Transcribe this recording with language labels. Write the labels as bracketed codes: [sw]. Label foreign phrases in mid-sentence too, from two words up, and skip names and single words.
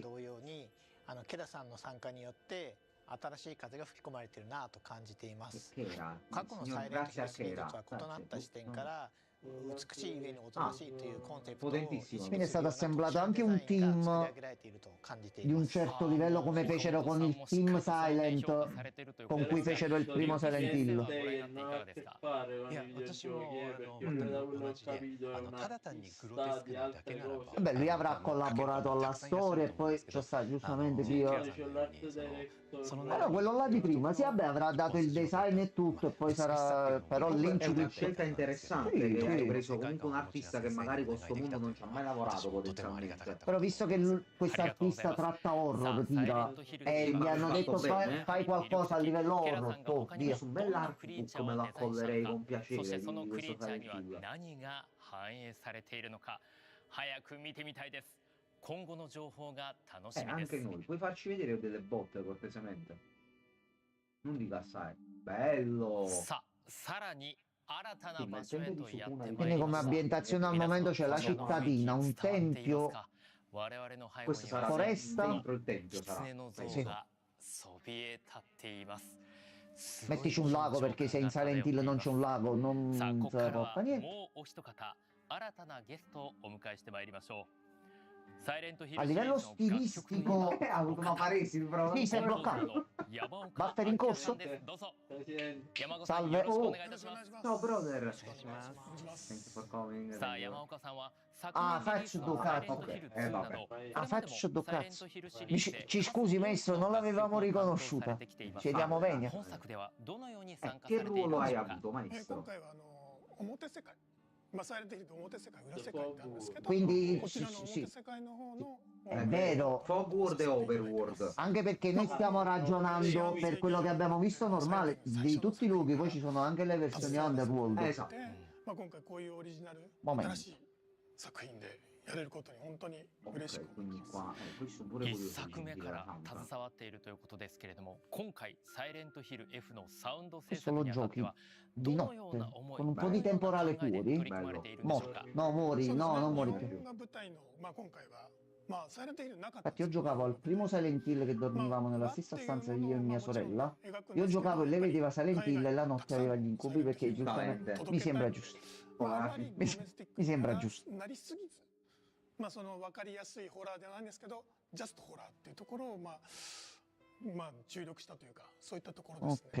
[ja] ケダさんの参加によって新しい風が吹き込まれているなと感じています。過去のサイレントヒルシリーズとは異なった視点から美しい上におとなしいというコンセプトを [it] quindi è stato assemblato anche un team di un certo livello come fecero con il team Silent con cui fecero il primo Silent Hill. [ja] いや、私も同じで、ただ単にグロテスクなだけならば。 [it] Beh, lui avrà collaborato alla storia e poi c'è stato giustamente sì. Allora quello là di prima, sì, vabbè, avrà dato il design e tutto e poi sarà però È una l'incipit. scelta interessante che hai preso comunque un artista che magari con questo mondo non ci ha mai lavorato potenzialmente. Però visto che questo artista tratta horror, tira, e gli hanno detto fai qualcosa a livello horror, oh, via. Su un bell'artbook me lo accollerei con piacere [ja] そして [it] di [ja] そのクリ [it] questo [ja] ーチャーには [it] Silent Hill. [ja] 何が反映されているのか早く見てみたいです。今後の情報が楽しみです。 [it] Anche noi, puoi farci vedere delle botte cortesemente? Non dica assai. Bello! [ja] さあ、さらに新たな場所へとやってまいり [it] Quindi [ja] ま [it] come [ja] した。 [it] ambientazione al momento c'è la cittadina, un tempio, [ja] 我々の背後 [it] Questo [ja] に [it] sarà [ja] は [it] foresta. dentro il tempio, [ja] 狐 [it] sarà. [ja] の [it] Sì. [ja] 像がそびえ立っています。 [it] mettici un lago perché se in Silent Hill non c'è un lago [ja] さあ、 [it] non [ja] ここ [it] se [ja] か [it] ne [ja] ら [it] può [ja] は [it] fare niente. [ja] もうお一方、新たなゲストをお迎えしてまいりましょう。サイレントヒル [it] A [ja] シリー [it] livello [ja] ズの楽曲といえば [it] stilistico Ha avuto una paresi, però. sì, si è bloccato. [ja] 山岡 [it] Battere in corso? [ja] ですどうぞ。 [it] Presidente. [ja] 山岡さん、 [it] Salve [ja] よろしくお願いいたします。 [it] Ciao, brother. [ja] お願いします。 [en] Thank you for coming. [ja] さあ、山岡さんは昨あ年リリースの [it] faccio [ja] サイレントヒル [it] Ducati. [ja] 2など、 [it] vabbè. [ja] これまでも [it] faccio Ducati. [ja] サイレントヒルシリーズで [it] Ci scusi maestro, non l'avevamo riconosciuta. Chiediamo venia. [ja] 本作ではどのように参加さ [it] Che [ja] れている [it] ruolo [ja] ので [it] hai [ja] しょうか。 [it] avuto, [ja] 今 [it] maestro? [ja] 回は表世界、サイレントヒルの表世界、裏世界ってあるんですけど、 [it] Quindi [ja] こちらの [it] sì, [ja] 表世界の方の [it] è vero. Fogworld e Overworld. Anche perché noi stiamo ragionando per quello che abbiamo visto normale di tutti i luoghi, poi ci sono anche le versioni Underworld. Esatto. [ja] で、今回こういうオリジナル [it] Momento. [ja] 新しい作品でやれることに本当に嬉し [it] Ok, [ja] く思い [it] quindi [ja] ます。 [it] qua, questo pure [ja] 一 [it] curioso di [ja] 作目 [it] sentire [ja] か [it] la [ja] ら [it] soundtrack. [ja] 携わっているということですけれども、今回サイレントヒル F のサウンド制 [it] Questo [ja] 作 [it] lo [ja] にあたって [it] giochi [ja] は [it] di [ja] どのよう [it] notte [ja] な思い、 [it] con un [ja] ど [it] po' [ja] の [it] di [ja] ような考 [it] temporale [ja] えで取 [it] fuori. [ja] り組まれているんでしょうか。 [it] No, muori, [ja] そうですね [it] no, non muori [ja] 日 [it] più. [ja] 本が舞台の、今回は、サイレントヒルなかった [it] Infatti io giocavo al primo Silent Hill che dormivamo nella stessa stanza io e mia sorella. Io giocavo e lei vedeva Silent Hill e la notte aveva gli incubi perché giustamente mi sembra giusto. [ja] あまりドメスティック [it] Mi sembra giusto. [ja] なりすぎず、その分かりやすいホラーではないんですけど、ジャストホラーっていうところを注力したというか、そういったところですね。